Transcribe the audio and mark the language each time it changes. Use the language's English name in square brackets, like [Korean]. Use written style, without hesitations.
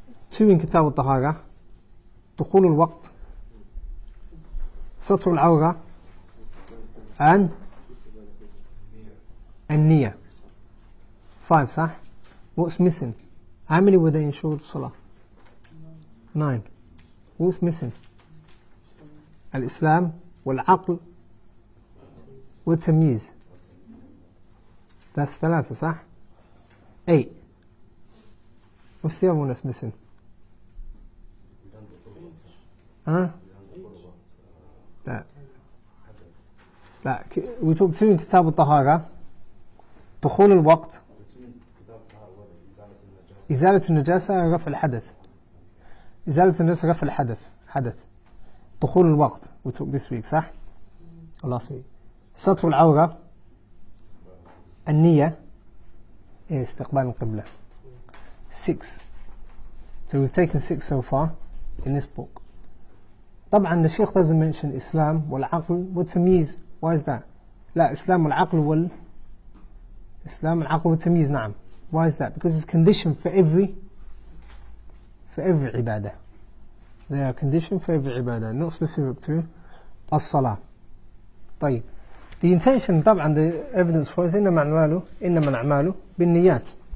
[English] 2 in Kitab al-Tahara, دخول الوقت, ستر العورة, and النية. 5, صح? What's missing? How many were there in Shurut Salah? 9. What's missing? Al-Islam, wal-Aql, wal-Tamyiz. That's 3, صح? 8. What's the other one that's missing? Huh? [Arabic] لا. [English] We took 2 in Kitab al-Tahara, دخول الوقت, إزالة النجاسة, رفع الحدث. [Arabic] إزالة النجاسة, رفع الحدث. حدث. [English] دخول الوقت, we took this week, صح? Or last week. [Arabic] ستر العورة, النية, استقبال القبلة. [English] 6. So we've taken 6 so far in this book. طبعا the Shaykh doesn't mention Islam والعقل والتمييز. Why is that? [Arabic] لا, Islam والعقل Islam والعقل والتمييز, نعم. [English] Why is that? Because it's conditioned for every ibadah. They are conditioned for every ibadah, not specific to as-Salah. [Arabic] طيب. [English] The intention, طبعا the evidence for is [Arabic] إنما الأعمال بالنيات.